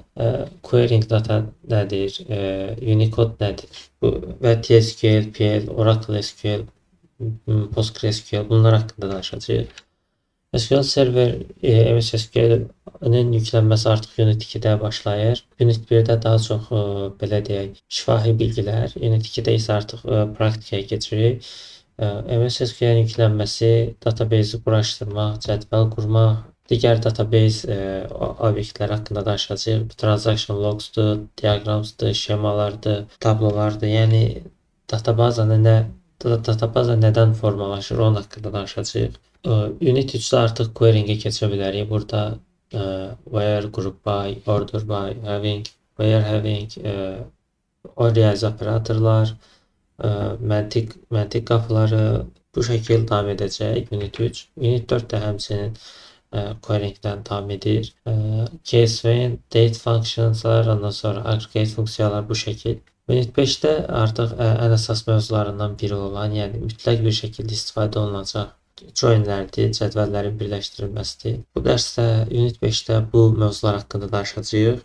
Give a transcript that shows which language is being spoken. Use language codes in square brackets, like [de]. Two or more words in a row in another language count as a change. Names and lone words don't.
[en] Querying data [az] nədir, Unicode nədir və TSQL, PL, Oracle SQL, PostgreSQL bunlar haqqında danışacağıq. SQL server MS SQL-nin yüklənməsi artıq Unit 2-də başlayır. Unit 1-də daha çox belə deyək, şifahi bilgilər, Unit 2-də isə artıq praktikaya keçirik. MS SQL-in yüklənməsi, database-i quraşdırmaq, cədvəl qurmaq, digər database obyektləri haqqında danışacağıq. [en] Transaction logs'dur, [az] diagrams'dır, şemalardır, tablolardır. Yəni databaza nədən formalaşır, onun haqqında danışacağıq. Unit 3-də artıq querying-ə keçə bilərik. [en] Burada where, group by, order by, having, where having, [az] riyazi operatorlar, məntiq qapıları bu şəkil davam edəcək Unit 3. Unit 4 də həmçinin querying-dən davam edir. [en] Case when, date functionslar, [az] ondan sonra aggregate funksiyalar bu şəkil. Unit 5-də artıq ən əsas mövzularından biri olan, yəni mütləq bir şəkildə istifadə olunacaq joinlərdir, cədvəllərin birləşdirilməsidir. Bu dərsdə Unit 5-də bu mövzular haqqında danışacağıq.